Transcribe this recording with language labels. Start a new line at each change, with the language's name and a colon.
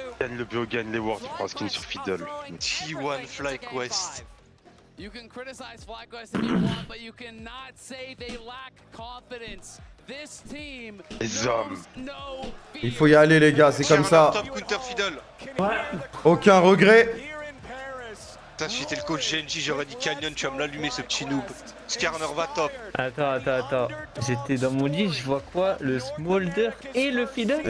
French: Gagne le BO, gagne les Worlds, prends un skin sur Fiddle. T1 FlyQuest.
English: You can criticize FlyQuest if you want, but you cannot say they lack confidence. This team
French: Les hommes. Il faut y aller, les gars, c'est comme ça. Top counter Fiddle. Aucun regret. Putain, si j'étais le coach Gen.g, j'aurais dit Canyon, tu vas me l'allumer ce petit noob. Skarner va top. Attends. J'étais dans mon lit, je vois quoi? Le smolder et le fiddle?